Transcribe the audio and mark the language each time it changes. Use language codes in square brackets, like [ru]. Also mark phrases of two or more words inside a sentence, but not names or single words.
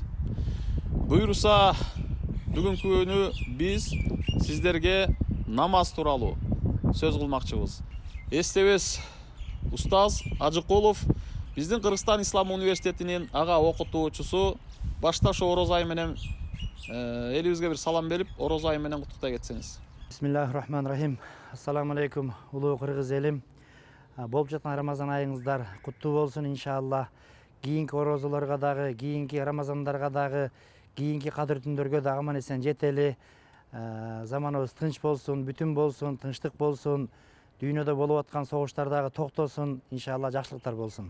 [ky] Буйруса, бүгүнкү күнү биз сиздерге намаз тууралуу сөз кылмакчыбыз. Эстебес устаз Ажыкулов, биздин Кыргызстан Ислам университетинин ага окутуучусу, башта ошо ороз айы менен элибизге бир салам берип, ороз айы менен куттуктай кетсеңиз. [ar] بسم الله الرحمن الرحيم. السلام عليكم, [ky] улуу кыргыз элим. Болуп жаткан Рамазан айыңыздар куттуу болсун иншалла. Кийинки орозолорго дагы, кийинки Рамазандарга дагы, кийинки кадыр түндөргө дагы аман эсен жетели. Заманыбыз тынч болсун, бүтүн болсун, тынчтык болсун. Дүйнөдө болуп аткан согуштар дагы токтосун, иншалла жакшылыктар болсун.